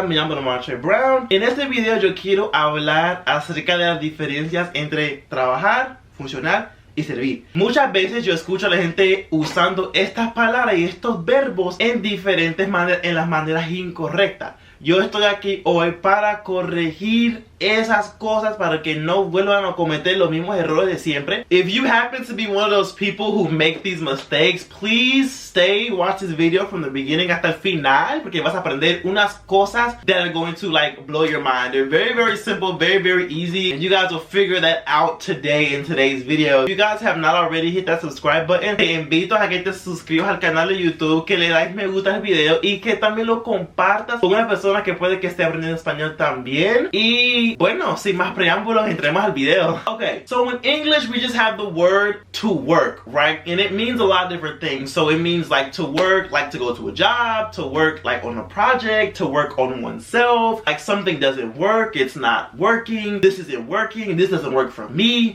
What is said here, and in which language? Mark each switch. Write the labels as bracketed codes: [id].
[es] Me llamo Trabajar Brown. En este video yo quiero hablar acerca de las diferencias entre trabajar, funcionar y servir. Muchas veces yo escucho a la gente usando estas palabras y estos verbos en diferentes maneras, en las maneras incorrectas. Yo estoy aquí hoy para corregir esas cosas para que no vuelvan a cometer los mismos errores de siempre. [en] If you happen to be one of those people who make these mistakes, please stay, watch this video from the beginning [es] hasta el final, porque vas a aprender unas cosas [en] that are going to like blow your mind. They're very simple, very easy, and you guys will figure that out today in today's video. If you guys have not already hit that subscribe button, [es] te invito a que te suscribas al canal de YouTube, que le des me gusta al video y que también lo compartas con una persona que puede que esté aprendiendo español también. Y bueno, sin más preámbulos, entremos al video. [en] Okay, so in English we just have the word to work, right? And it means a lot of different things. So it means like to work, like to go to a job, to work like on a project, to work on oneself. Like something doesn't work, it's not working, this isn't working, this doesn't work for me.